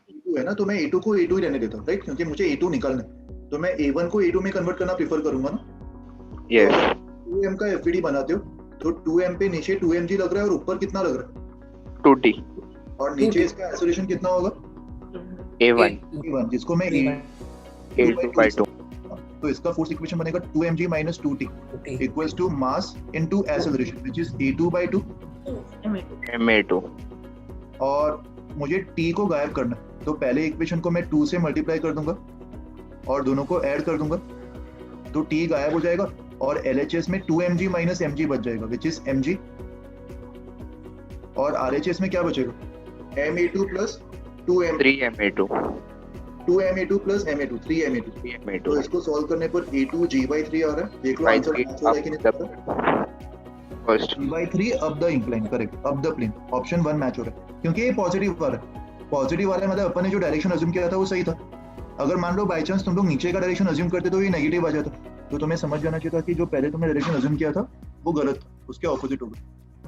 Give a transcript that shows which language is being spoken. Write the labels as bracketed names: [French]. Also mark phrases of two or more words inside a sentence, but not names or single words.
[Hindi] a2 है ना, तो मैं a2 को a2 ही रहने देता हूँ, राइट, क्योंकि मुझे a2 निकालना है, तो मैं a1 को a2 में कन्वर्ट करना प्रेफर करूंगा ना। यस 2m का एफबीडी बनाते हो तो 2m पे नीचे 2mg लग रहा है और ऊपर कितना लग रहा है? 2t और नीचे इसका एक्सेलरेशन कितना होगा? a1 a1, जिसको मैं a2/2। तो इसका फोर्स इक्वेशन बनेगा [English] 2mg minus 2t equals to mass into acceleration which is a2/2। [Hindi] ma2 और मुझे t को गायब करना है, तो पहले इक्वेशन को मैं 2 से मल्टीप्लाई कर दूंगा और दोनों को ऐड कर दूंगा, तो t गायब हो जाएगा और LHS में 2mg minus mg बच जाएगा [English] which is mg, [Hindi] और RHS में क्या बचेगा? ma2 plus 2m 3ma2 2ma2 plus ma2 3ma2। 3ma2 तो इसको सॉल्व करने पर a2 g/3 आ रहा है, देख लो आंसर मैच हो रहा है कि नहीं। फर्स्ट g/3 [English] up the incline, [Hindi] करेक्ट, [English] up the plane, [Hindi] ऑप्शन 1 मैच हो रहा है, क्योंकि ये पॉजिटिव वाला है। पॉजिटिव वाला मतलब अपन ने जो डायरेक्शन अज्यूम किया था वो सही था। अगर मान लो [English] by chance [Hindi] तुम लोग नीचे का डायरेक्शन अज्यूम करते तो ये नेगेटिव आ जाता, तो तुम्हें समझ जाना चाहिए था कि जो पहले तुमने डायरेक्शन अज्यूम किया था वो गलत था, उसके ऑपोजिट होगा।